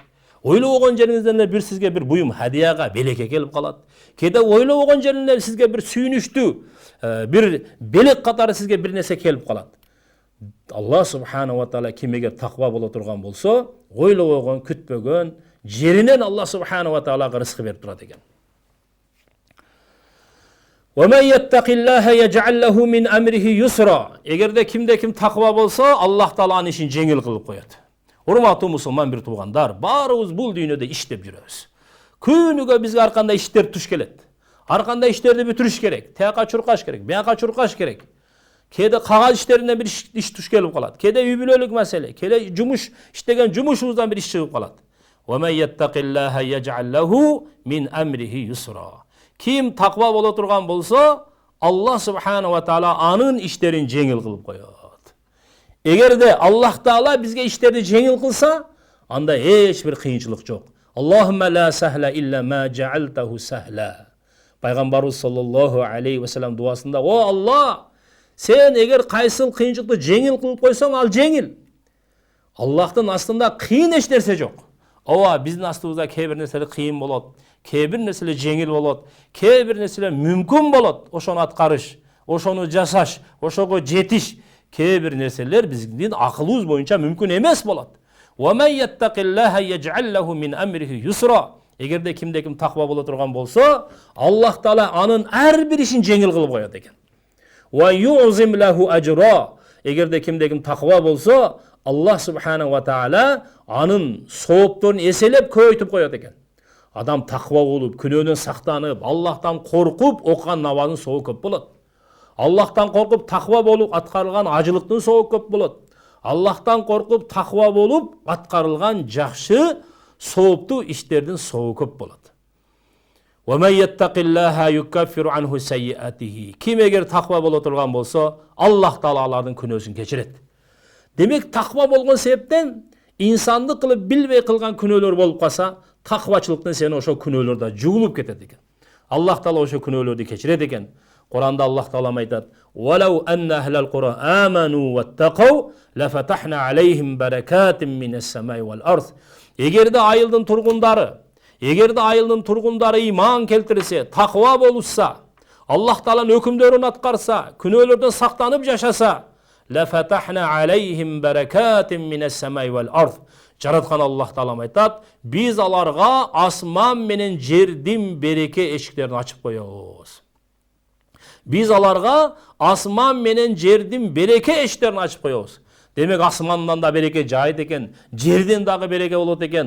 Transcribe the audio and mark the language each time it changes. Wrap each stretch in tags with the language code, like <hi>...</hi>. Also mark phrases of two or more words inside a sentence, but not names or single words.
<ky>Ойлобогон жериңизден бир сизге бир буюм хадияга, белекке келип калат. Кээде ойлобогон жеринен сизге бир сүйүнүчтүү, бир белек катары сизге бир нерсе келип калат. Аллах</ky> <ar>سبحانه وتعالى</ar> <ky>ким эгер таква боло турган болсо, ойлобогон, күтпөгөн жеринен Аллах</ky> <ar>سبحانه وتعالى</ar> <ky>рызкы берип турат экен.</ky> <ar>وَمَنْ يَتَّقِ اللَّهَ يَجْعَلْ لَهُ مِنْ أَمْرِهِ يُسْرًا.</ar> <ky>Эгерде кимде ким таква болсо, Аллах Тааланын ишин жеңил кылып коет. Урматтуу мусулман бир туугандар, баарыбыз бул дүйнөдө иштеп жүрөбүз. Күнүгө бизге ар кандай иштер туш келет. Ар кандай иштерди бүтүрүш керек. Тияка чуркаш керек, бияка чуркаш керек. Кээде кагаз иштеринен бир иш туш келип калат. Кээде үй бүлөлүк маселе, кээде жумуш иштеген жумушубуздан бир иш чыгып калат. Ким таква боло турган болсо, Аллах</ky> <ar>سبحانه وتعالى</ar> <ky>анын иштерин жеңил кылып коет. Эгерде Аллах таала бизге иштерди жеңил кылса, анда эч бир кыйынчылык жок.</ky> <ar>اللهم لا سهل إلا ما جعلته سهلا.</ar> <ky>Пайгамбарыбыз</ky> <ar>صلى الله عليه وسلم</ar> <ky>дуасында: "О Аллах, сен эгер кайсыл кыйынчылыкты жеңил кылып койсоң, ал жеңил. Аллахтын астында кыйын эч нерсе жок." Ооба, биздин астыбызда кээ бир нерселер кыйын болот, кээ бир нерселер жеңил болот, кээ бир нерселер мүмкүн болот. Ошону аткарыш, ошону жасаш, ошого жетиш, кээ бир нерселер биздин акылыбыз боюнча мүмкүн эмес болот. Эгерде кимде ким таква боло турган болсо, Аллах таала анын ар бир ишин жеңил кылып коет экен. Эгерде кимде ким таква болсо, Аллах</ky> <ar>سبحانه وتعالى</ar> <ky>анын соопторун эселеп көбөйтүп коет экен. Адам таква болуп, күнөөнөн сактанып, Аллахтан коркуп окуган намазынын сообу көп болот. Аллахтан коркуп таква болуп аткарылган ажылыктын сообу көп болот. Аллахтан коркуп таква болуп аткарылган жакшы сооптуу иштердин сообу көп болот. Ким эгер таква боло турган болсо, Аллах таала алардын күнөөсүн кечирет. Демек таква болгон себептен инсандык кылып билбей кылган күнөөлөр болуп калса, таквачылыктан сени ошо күнөөлөр да жугулуп кетет экен. Аллах таала ошо күнөөлөрдү кечирет экен. Куранда Аллах таала айтат:</ky> <ar>"ولو أن أهل القرى آمنوا واتقوا لفتحنا عليهم بركات من السماء والأرض."</ar> <ky>Эгерде айылдын тургундары иман келтирсе, таква болушса, Аллах тааланын өкүмдөрүн аткарса, күнөөлөрдөн сактанып жашаса,</ky> <ar>لفتحنا عليهم بركات من السماء والأرض.</ar> <ky>Жараткан Аллах таала айтат: "Биз аларга асман менен жердин береке эшиктерин ачып коебуз." Биз аларга асман менен жердин береке эшиктерин ачып коебуз. Демек асмандан да береке жайыт экен, жерден дагы береке болот экен.</ky>